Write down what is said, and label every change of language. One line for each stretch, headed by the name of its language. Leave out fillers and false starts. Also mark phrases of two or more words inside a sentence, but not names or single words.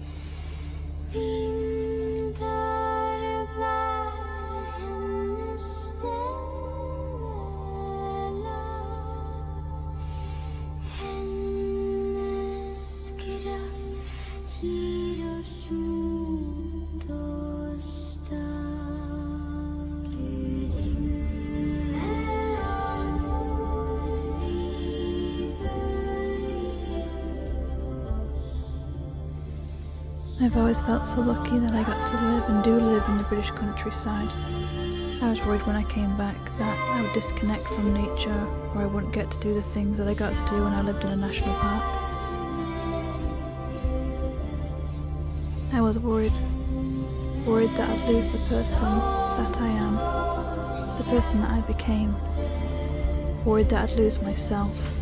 Norwegian: Vindar bærer hennes stemme lav, hennes kraft gir oss mot og stad. Gudinne av nord, vi bøyer oss.
English: I've always felt so lucky that I got to live and do live in the British countryside. I was worried when I came back that I would disconnect from nature, or I wouldn't get to do the things that I got to do when I lived in a national park. I was worried that I'd lose the person that I am, the person that I became, worried that I'd lose myself.